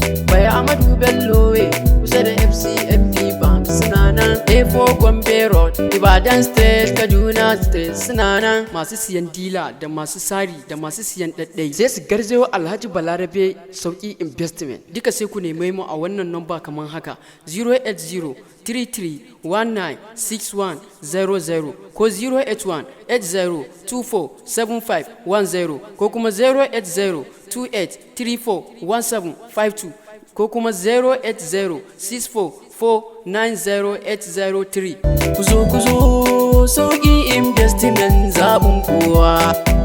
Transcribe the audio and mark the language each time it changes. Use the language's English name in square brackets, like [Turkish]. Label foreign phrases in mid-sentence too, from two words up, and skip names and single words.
[Hausa] Bai Amadu Bello Way kusa da F C M B Bank suna nan. A four Gombe Road, Ibadan State, Kaduna State suna nan. Masu siyan dila da masu sari da masu siyan ɗaɗɗai sai su garzayo Alhaji Balarabe Sauƙi Investment. Duka sai ku neme mu a wannan namba kaman haka, zero eight zero three three one nine six one zero zero ko zero eight one eight zero two four seven five one zero ko kuma zero eight zero two eight three four one seven five two ko kuma zero eight zero six four four nine zero eight zero three. Ku zo, ku zo, Sauƙi Investment zaɓin kowa.